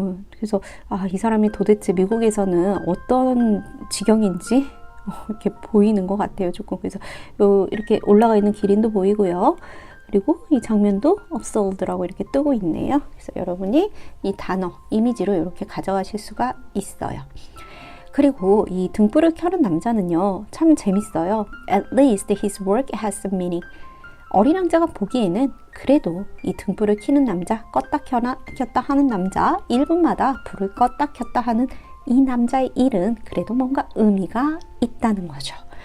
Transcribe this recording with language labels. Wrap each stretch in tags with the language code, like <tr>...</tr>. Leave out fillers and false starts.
<ko>그래서 이 사람이 도대체 미국에서는 어떤 지경인지 이렇게 보이는 것 같아요. 조금. 그래서 이렇게 올라가 있는 기린도 보이고요. 그리고 이 장면도 absurd라고 이렇게 뜨고 있네요. 그래서 여러분이 이 단어, 이미지로 이렇게 가져가실 수가 있어요. 그리고 이 등불을 켜는 남자는요, 참 재밌어요.</ko> <en>At least his work has some meaning.</en> <ko>어린 왕자가 보기에는 그래도 이 등불을 켜는 남자, 껐다 켰다 하는 남자, 1분마다 불을 껐다 켰다 하는 이 남자의 일은 그래도 뭔가 의미가 있다는 거죠.</ko>